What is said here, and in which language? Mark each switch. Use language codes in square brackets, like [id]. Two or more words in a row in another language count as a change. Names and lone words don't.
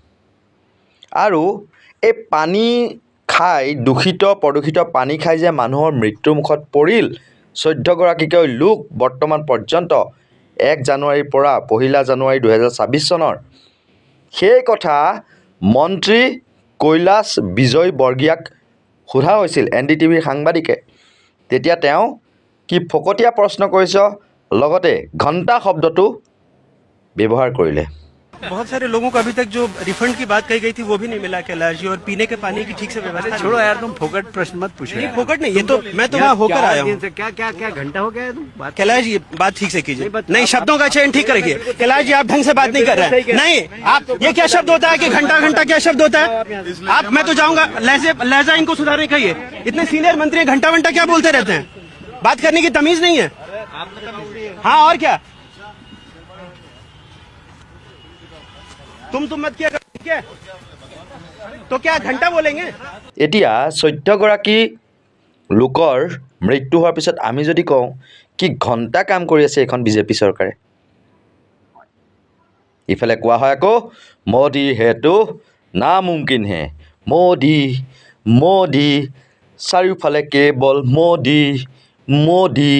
[as] আৰু এই পানী খাই প্ৰদূষিত পানী খাই যে মানুহৰ মৃত্যুৰ মুখত পৰিল 14গৰাকীকৈ লোক বৰ্তমান পৰ্যন্ত 1 জানুৱাৰীৰ পৰা 1 জানুৱাৰী 2026 চনৰ সেই কথা মন্ত্ৰী কৈলাশ বিজয় বৰ্গীয়াক সোধা হৈছিল NDTVৰ সাংবাদিকে। তেতিয়া তেওঁ কি ফকতীয়া প্ৰশ্ন কৰিছ, লগতে ঘণ্টা শব্দটো ব্যৱহাৰ কৰিলে। [hi] बहुत सारे लोगों को अभी तक जो रिफंड की बात कही गई थी वो भी नहीं मिला कैलाश जी, और पीने के पानी की ठीक से व्यवस्था। छोड़ो यार, तुम फोकट प्रश्न मत पूछो। नहीं फोकट नहीं, ये तो मैं तो वहाँ होकर आया हूँ। क्या घंटा हो गया है तुम बात? कैलाश जी बात ठीक से कीजिए, नहीं शब्दों का चयन ठीक करेंगे। कैलाश जी आप ढंग से बात नहीं कर रहे हैं। नहीं आप ये क्या शब्द होता है कि घंटा क्या शब्द होता है? आप मैं तो जाऊंगा, लहजा इनको सुधारने का। ये इतने सीनियर मंत्री घंटा क्या बोलते रहते हैं, बात करने की तमीज नहीं है। हाँ और क्या, तुम मत किया क्या, तो क्या घंटा बोलेंगे? [as] এতিয়া 14গৰাকী লোকৰ মৃত্যু হোৱাৰ পিছত আমি যদি কওঁ কি ঘণ্টা কাম কৰি আছে এখন বিজেপি চৰকাৰে, ইফালে কোৱা হয় আকৌ [hi] मोदी है तो नामुमकिन है, [as] মোদী চাৰিওফালে কেৱল মোদী।